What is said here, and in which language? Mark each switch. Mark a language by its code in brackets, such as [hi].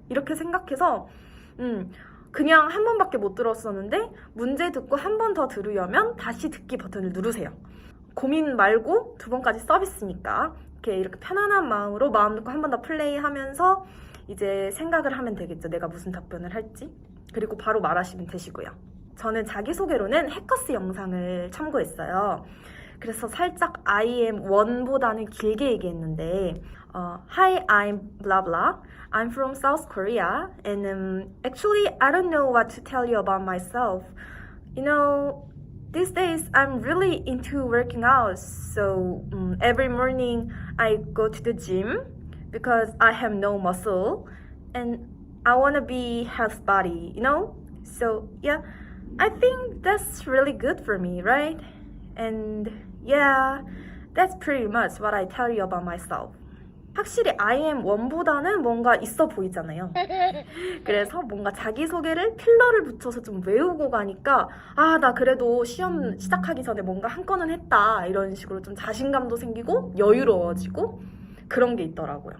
[ko] 이렇게 생각해서 그냥 한 번밖에 못 들었었는데 문제 듣고 한 번 더 들으려면 다시 듣기 버튼을 누르세요. 고민 말고 2번까지 서비스니까 이렇게 편안한 마음으로 마음 놓고 한 번 더 플레이하면서 이제 생각을 하면 되겠죠. 내가 무슨 답변을 할지. 그리고 바로 말하시면 되시고요. 저는 자기소개로는 해커스 영상을 참고했어요. 그래서 살짝 I am 1보다는 길게 얘기했는데 [en] Hi, I'm blah blah. I'm from South Korea and actually I don't know what to tell you about myself. You know, these days I'm really into working out. So every morning I go to the gym because I have no muscle and I want to be health body, you know? So yeah, I think that's really good for me, right? And yeah, that's pretty much what I tell you about myself. [ko] 확실히 I am 1보다는 뭔가 있어 보이잖아요. 그래서 뭔가 자기소개를 필러를 붙여서 좀 외우고 가니까 나 그래도 시험 시작하기 전에 뭔가 한 건은 했다 이런 식으로 좀 자신감도 생기고 여유로워지고 그런 게 있더라고요.